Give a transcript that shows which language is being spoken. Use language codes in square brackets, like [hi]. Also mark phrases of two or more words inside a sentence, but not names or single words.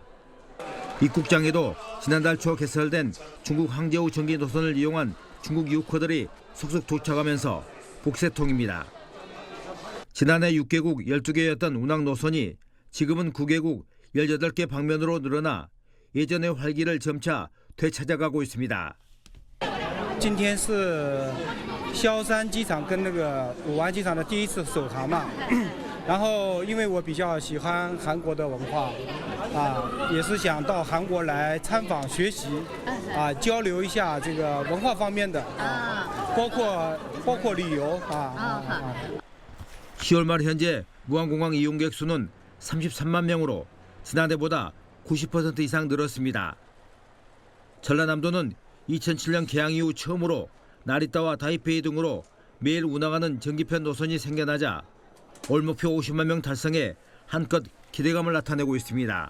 [ko] 입국장에도 지난달 초 개설된 중국 항저우 전기 노선을 이용한 중국 유커들이 속속 도착하면서 복새통입니다. 지난해 6개국 12개였던 운항 노선이 지금은 9개국 18개 방면으로 늘어나 예전의 활기를 점차 되찾아가고 있습니다. [zh] 今天是萧山机场跟那个武安机场的第一次首航嘛，然后因为我比较喜欢韩国的文化，也是想到韩国来参访学习，交流一下这个文化方面的，包括旅游 [ko] 10월 말 현재 무안공항 이용객 수는 33만 명으로 지난해보다 90% 이상 늘었습니다. 전라남도는 2007년 개항 이후 처음으로 나리타와 타이페이 등으로 매일 운항하는 전기편 노선이 생겨나자 올 목표 50만 명 달성에 한껏 기대감을 나타내고 있습니다.